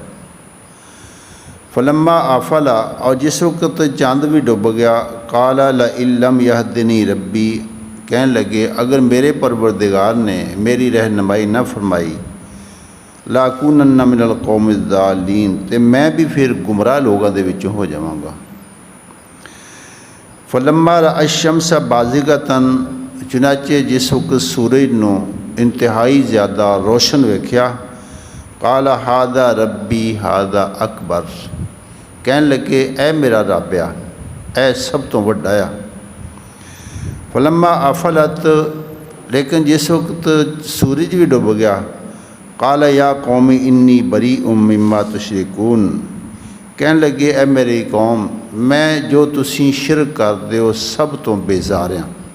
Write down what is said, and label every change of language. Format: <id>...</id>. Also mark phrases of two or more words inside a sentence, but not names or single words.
<ar>فلما أفل,</ar> <pa>اور جس وقت چن بھی ڈب گیا,</pa> <ar>قال لئن لم يهدني ربي,</ar> <pa>کہن لگے اگر میرے پروردگار نے میری رہنمائی نہ فرمائی,</pa> <ar>لأكونن من القوم الضالين,</ar> <pa>تو میں بھی فیر گمراہ لوگوں کے وچوں ہو جاواں گا.</pa> <ar>فلما رأى الشمس بازغة,</ar> <pa>چنانچہ جس وقت سورج نوں انتہائی زیادہ روشن ویکھیا,</pa> <ar>قال هذا ربي هذا أكبر,</ar> <pa>کہن لگے اے میرا رب آ، اے سب توں وڈا آ.</pa> <ar>فلما أفلت,</ar> <pa>لیکن جس وقت سورج بھی ڈب گیا,</pa> <ar>قال يا قوم إني بريء مما تشركون,</ar> <pa>کہن لگے اے میری قوم، میں جو تسی شرک کردے ہو سب توں بیزار ہاں.</pa>